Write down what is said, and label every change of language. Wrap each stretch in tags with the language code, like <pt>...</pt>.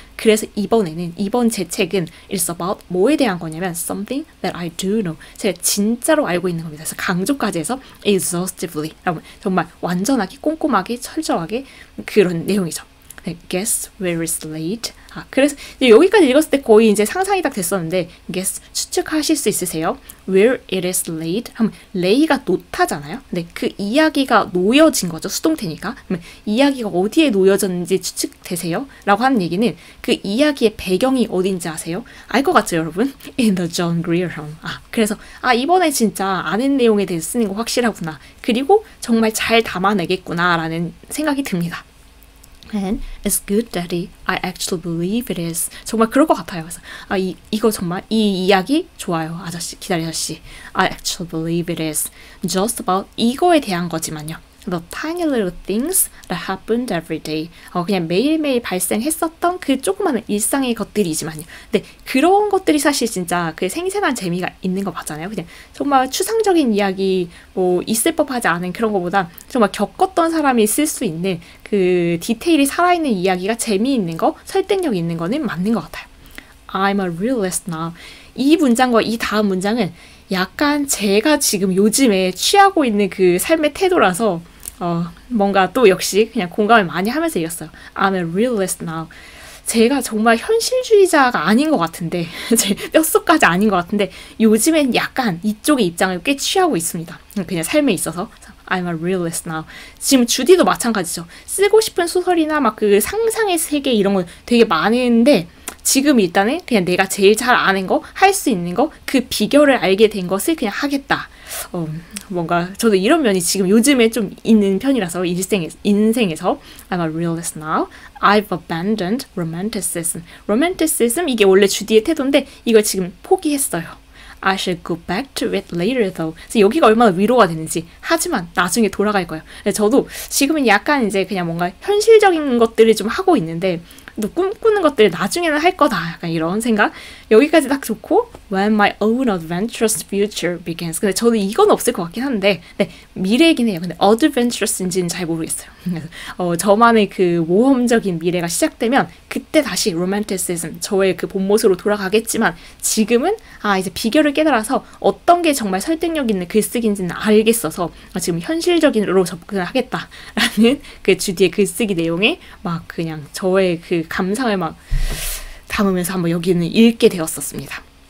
<ko>그래서 이번 제 책은</ko> <en>it's about</en> <ko>뭐에 대한 거냐면</ko> <en>something that I do know.</en> <ko>제가 진짜로 알고 있는 겁니다. 그래서 강조까지 해서 exhaustively. 정말 완전하게 꼼꼼하게 철저하게 그런 내용이죠.</ko> <en>Guess where it's laid.</en> <ko>그래서 이제 여기까지 읽었을 때 거의 이제 상상이 딱 됐었는데 guess 추측하실 수 있으세요?</ko> <en>Where it is laid</en> <ko>하면 lay가 놓다잖아요. 근데 그 이야기가 놓여진 거죠. 수동태니까. 그러면 이야기가 어디에 놓여졌는지 추측되세요? 라고 하는 얘기는 그 이야기의 배경이 어딘지 아세요? 알 것 같죠, 여러분?</ko> <en>In the John Grier Home.</en> <ko>그래서 이번에 진짜 아는 내용에 대해서 쓰는 거 확실하구나. 그리고 정말 잘 담아내겠구나라는 생각이 듭니다.</ko> <en>And it's good, Daddy. I actually believe it is.</en> <ko>정말 그럴 것 같아요. 그래서 이거 정말 이 이야기 좋아요, 아저씨, 기다려 아저씨.</ko> <en>I actually believe it is. Just about</en> <ko>이거에 대한 거지만요.</ko> <en>The tiny little things that happened every day.</en> <ko>그냥 매일매일 발생했었던 그 조그마한 일상의 것들이지만요. 근데 그런 것들이 사실 진짜 그 생생한 재미가 있는 거 맞잖아요. 그냥 정말 추상적인 이야기, 뭐 있을 법하지 않은 그런 거보다 정말 겪었던 사람이 쓸 수 있는 그 디테일이 살아있는 이야기가 재미있는 거, 설득력 있는 거는 맞는 것 같아요.</ko> <en>I'm a realist now.</en> <ko>이 문장과 이 다음 문장은 약간 제가 지금 요즘에 취하고 있는 그 삶의 태도라서 뭔가 또 역시 그냥 공감을 많이 하면서 읽었어요.</ko> <en>I'm a realist now.</en> <ko>제가 정말 현실주의자가 아닌 것 같은데 제 뼛속까지 아닌 것 같은데 요즘엔 약간 이쪽의 입장을 꽤 취하고 있습니다. 그냥 삶에 있어서</ko> <en>I'm a realist now.</en> <ko>지금 주디도 마찬가지죠. 쓰고 싶은 소설이나 막 그 상상의 세계 이런 거 되게 많은데 지금 일단은 그냥 내가 제일 잘 아는 거, 할 수 있는 거, 그 비결을 알게 된 것을 그냥 하겠다. 뭔가 저도 이런 면이 지금 요즘에 좀 있는 편이라서 인생에서</ko> <en>I'm a realist now. I've abandoned romanticism.</en> <ko>romanticism 이게 원래 주디의 태도인데 이걸 지금 포기했어요.</ko> <en>I shall go back to it later though.</en> <ko>그래서 여기가 얼마나 위로가 되는지. 하지만 나중에 돌아갈 거예요. 저도 지금은 약간 이제 그냥 뭔가 현실적인 것들을 좀 하고 있는데 또 꿈꾸는 것들 나중에는 할 거다. 약간 이런 생각. 여기까지 딱 좋고</ko> <en>When my own adventurous future begins.</en> <ko>근데 저는 이건 없을 것 같긴 한데 네, 미래이긴 해요. 근데 adventurous인지는 잘 모르겠어요. 저만의 그 모험적인 미래가 시작되면 그때 다시 romanticism, 저의 그 본 모습으로 돌아가겠지만 지금은 이제 비결을 깨달아서 어떤 게 정말 설득력 있는 글쓰기인지는 알겠어서 지금 현실적인으로 접근을 하겠다라는 그 주디의 글쓰기 내용에 막 그냥 저의 그 감상을 막 담으면서 한번 여기는 읽게 되었었습니다.</ko>